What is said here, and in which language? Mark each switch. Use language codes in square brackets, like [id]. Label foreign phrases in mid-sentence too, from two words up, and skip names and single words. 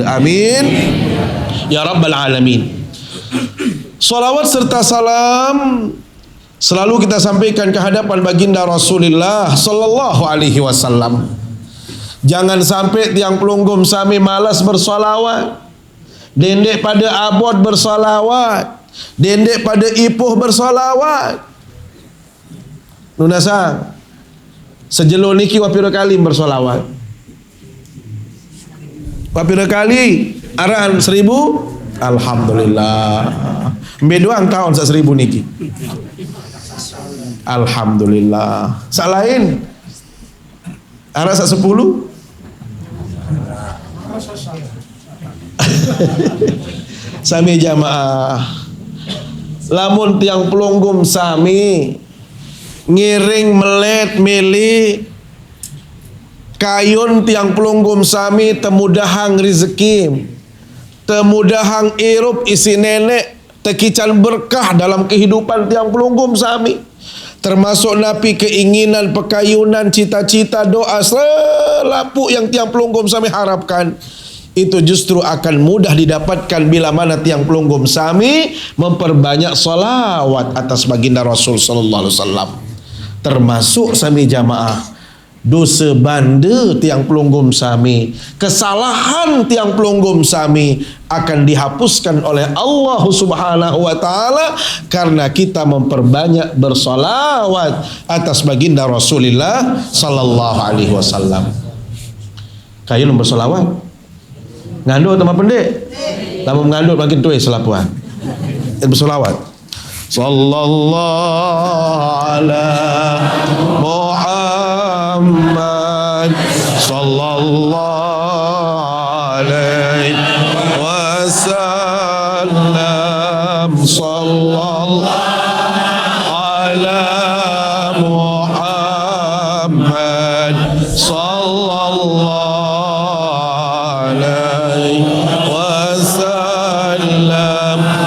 [ar] آمين يا رب العالمين. [id] Salawat serta salam selalu kita sampaikan ke hadapan baginda Rasulullah [ar] صلى الله عليه وسلم. [sas] Jangan sampai tiang pelunggum sami malas bersolawat, dendek pada abot bersolawat, dendek pada ipuh bersolawat. Nunasang, sejelo niki wapira kali bersolawat. Wapira kali arahan 1000. Alhamdulillah. Bedoang tahun 1000 niki. Alhamdulillah. Salain arah 10. Sami jamaah, lamun tiang pelunggum sami ngiring melet milih kayun tiang pelunggum sami temudahang rezeki, temudahang irup isi nenek, tekican berkah dalam kehidupan tiang pelunggum sami. Termasuk napi keinginan, pekayunan, [id] cita-cita, doa selapuk yang [sas] tiang pelunggum sami [id] harapkan, itu justru akan mudah didapatkan bila mana [sas] tiang pelunggum sami [id] memperbanyak salawat atas baginda Rasul [ar] صلى الله عليه وسلم. [id] Termasuk [sas] sami jamaah, dosa banda tiang pelunggum sami, [id] kesalahan [sas] tiang pelunggum sami [id] akan dihapuskan oleh Allah [ar] سبحانه وتعالى [id] karena kita memperbanyak bersolawat atas baginda Rasulullah [ar] صلى الله عليه وسلم. [sas] Kayu bersolawat ngandut tambah pendek, lama mengandut makin tuai selapuan bersolawat. [ar] صلى الله على محمد صلى الله عليه وسلم، صلى الله على محمد صلى الله عليه وسلم.